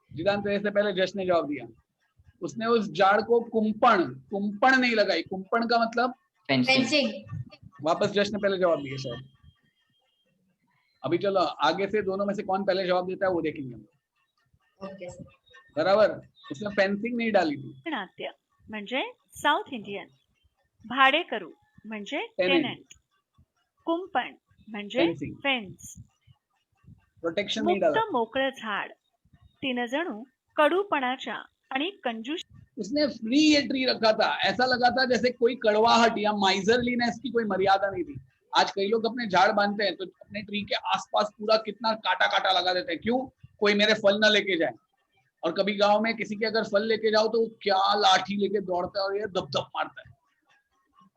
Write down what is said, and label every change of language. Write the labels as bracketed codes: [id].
[hi] जिदान तेरे से पहले जश ने जवाब दिया। उसने उस झाड़ को कुंपण नहीं लगाई, कुंपण का मतलब [en] Fencing. [hi] वापस जश ने पहले जवाब दिया शायद। अभी चलो आगे से दोनों में से कौन पहले जवाब देता है वो देखेंगे हम, [en] Okay sir. [hi] बराबर। उसने फेंसिंग नहीं डाली थी। [mr] दाक्षिणात्य म्हणजे [en] south Indian, [mr] भाडेकरू म्हणजे [en] Tenant. [mr] टेनंट, कुंपण म्हणजे [en] Fencing. Fence, [hi] प्रोटेक्शन नहीं डाला। [mr] मुक्त मोकळं झाड. तिनं जणू कडूपणाच्या आणि कंजूस [hi] उसने फ्री ये ट्री रखा था, ऐसा लगा था जैसे कोई कड़वाहट या माइजरलीनेस की कोई मर्यादा नहीं थी। आज कई लोग अपने झाड़ बांधते हैं तो अपने ट्री के आसपास पूरा कितना काटा लगा देते हैं, क्यों? कोई मेरे फल ना लेके जाए। और कभी गांव में किसी के अगर फल लेके जाओ तो क्या लाठी लेके दौड़ता है और ये दबदब मारता है।